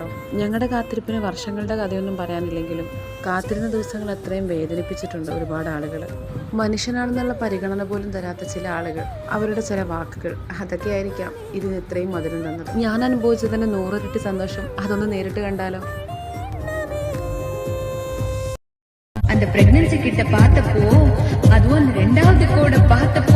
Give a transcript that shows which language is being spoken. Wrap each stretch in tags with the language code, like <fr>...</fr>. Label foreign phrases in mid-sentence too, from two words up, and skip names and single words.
<ml>ഞങ്ങളുടെ കാത്തിരിപ്പിന് വർഷങ്ങളുടെ കഥയൊന്നും പറയാനില്ലെങ്കിലും കാത്തിരുന്ന ദിവസങ്ങൾ അത്രയും വേദനിപ്പിച്ചിട്ടുണ്ട് ഒരുപാട് ആളുകൾ. മനുഷ്യനാണെന്നുള്ള പരിഗണന പോലും തരാത്ത ചില ആളുകൾ, അവരുടെ ചില വാക്കുകൾ, അതൊക്കെ ആയിരിക്കാം ഇതിന് ഇത്രയും മധുരം തന്നത്. ഞാൻ അനുഭവിച്ചതിൻ്റെ 100 ഇരട്ടി സന്തോഷം അതൊന്ന് നേരിട്ട് കണ്ടാലോ?</ml> <ta>அந்த பிரெக்னன்சி கிட்ட பார்த்தப்போ அதுவும் 2வது கூட பார்த்த</ta>